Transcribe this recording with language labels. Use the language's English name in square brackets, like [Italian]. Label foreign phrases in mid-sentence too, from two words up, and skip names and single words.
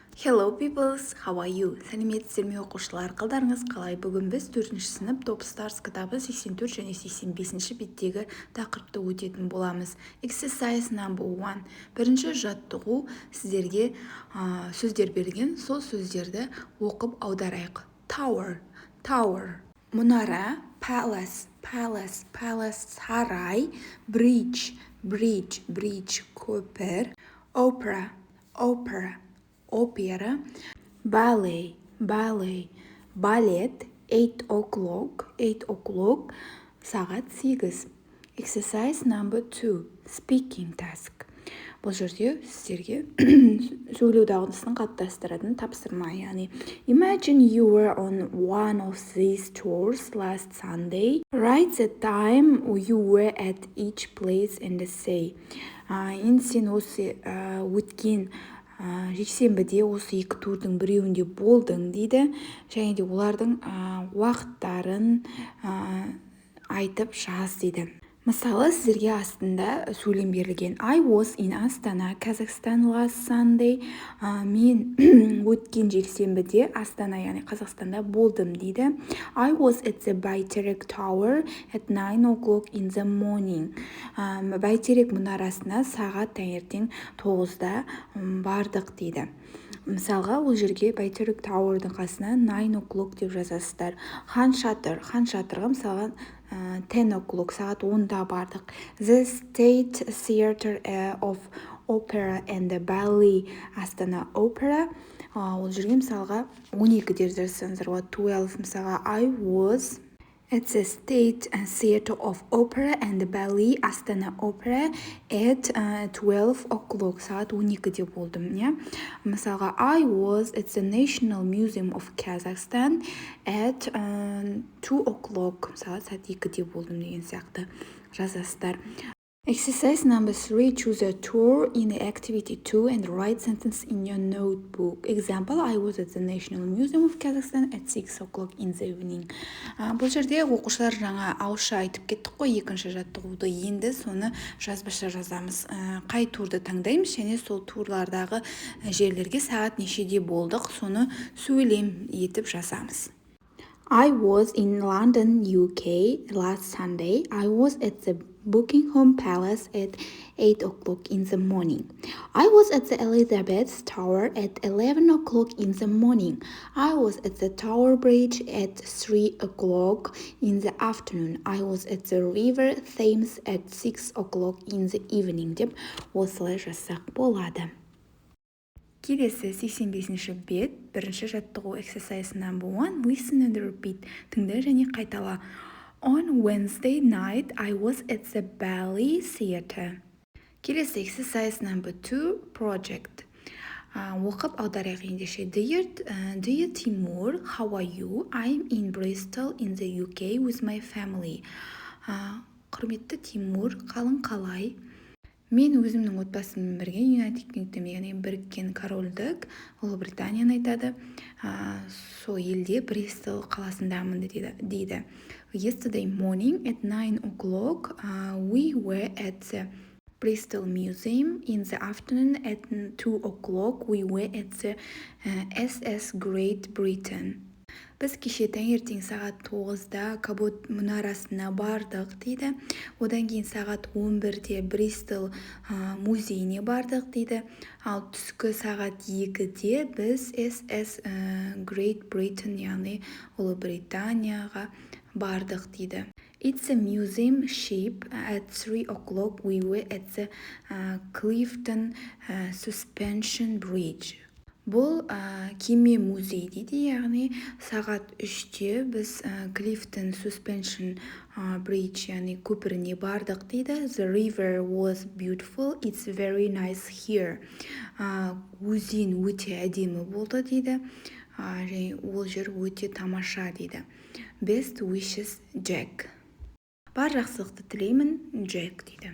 [English] Hello peoples, how are you? [Kazakh] Сәлеметсіздер ме оқушылар, қалдарыңыз қалай? Бүгін біз 4-ші сынып Top Stars кітабы 84 және 85-ші беттегі тақырыпты өтетін боламыз. [English] Exercise number 1. [Kazakh] Бірінші жаттығу сіздерге сөздер берген, сол сөздерді оқып аударайық. Tower, мұнара, palace, сарай, [English] bridge, көпір, opera, ballet, ballet, 8 o'clock, сағат 8. Exercise number 2, speaking task. [Kazakh] Бұл жерде сіздерге сөйлеу дағдысын қалыптастыратын тапсырма, яғни [English] imagine you were on one of these tours last Sunday. Write the time you were at each place and say. [Kazakh] Енді сен осы өткен жексенбіде осы екі турдың біреуінде болдың дейді, және де олардың уақыттарын айтып жаз дейді. Мысалы, сіздерге астында сөйлем берілген. [English] I was in Astana, Kazakhstan last Sunday. [Kazakh] Мен өткен жексенбіде Астана, яғни Қазақстанда болдым дейді. [English] I was at the Bayterek Tower at 9 o'clock in the morning. [Kazakh] Байтерек мұнарасына сағат таңертең 9-да бардық дейді. Мысалға, ол жерге Байтерек Tower'дың қасына 9 o'clock деп жазасыздар. Хан шатырға мысалға 10 o'clock, сағат 10-да бардық. [English] The State Theatre of Opera and the Ballet, Астана Opera. [Kazakh] Ол жерге мысалға 12-де жазсаңыздар, 12, мысалға [English] I was at the State Theatre of Opera and the Ballet, Астана Opera at 12 o'clock, [Kazakh] сағат 12-де болдым. [English] Мысалға I was at the National Museum of Kazakhstan at 2 o'clock, [Kazakh] сағат 2-де болдым деген сияқты жазасыздар. [English] Exercise number 3. Choose a tour in the activity 2 and write sentence in your notebook. Example, I was at the National Museum of Kazakhstan at 6 o'clock in the evening. [Kazakh] Бұл жерде оқушылар жаңа ауызша айтып кеттік қой, екінші жаттығуды, енді соны жазбаша жазамыз. Қай турды таңдаймыз, және сол турлардағы жерлерге сағат нешеде болдық, соны сөйлем етіп жазамыз. [English] I was in London, UK last Sunday. I was at the Buckingham Palace at 8 o'clock in the morning. I was at the Elizabeth Tower at 11 o'clock in the morning. I was at the Tower Bridge at 3 o'clock in the afternoon. I was at the River Thames at 6 o'clock in the evening [Kazakh] деп осылай жазсақ болады. Келесі 85-ші бет, бірінші жаттығу [English] exercise number 1, listen and repeat, [Kazakh] тыңда және қайтала. [English] On Wednesday night, I was at the Ballet Theatre. [Kazakh] Келесі [English] exercise number 2, project. [Kazakh] Оқып аударайық ендеше. [English] Dear Timur, how are you? I'm in Bristol in the UK with my family. [Kazakh] Құрметті Тимур, қалың қалай? Мен өзімнің отбасыммен бірге United Kingdom, яғни біріккен корольдік, Ұлыбританияны айтады. Сол елде Бристол қаласындамын дейді. [English] Yesterday morning at 9 o'clock, we were at the Bristol Museum. In the afternoon at 2 o'clock, we were at the SS Great Britain. [Kazakh] Біз кеше таңертең сағат 9-да Кабот мұнарасына бардық дейді. Одан кейін сағат 11-де Бристол музейіне бардық дейді. Ал түскі сағат 2-де біз SS Great Britain, яғни Ұлыбританияға бардық дейді. [English] It's a museum ship. At 3 o'clock we were at the Clifton Suspension Bridge. [Kazakh] Бұл кеме музей дейді, яғни сағат 3-те біз Clifton Suspension Bridge, яғни көпіріне бардық дейді. [English] The river was beautiful. It's very nice here. [Kazakh] Өзен өте әдемі болды дейді. Және ол жер өте тамаша дейді. [English] Best wishes, Jack. [Kazakh] Бар жақсылықты тілеймін, Jack дейді.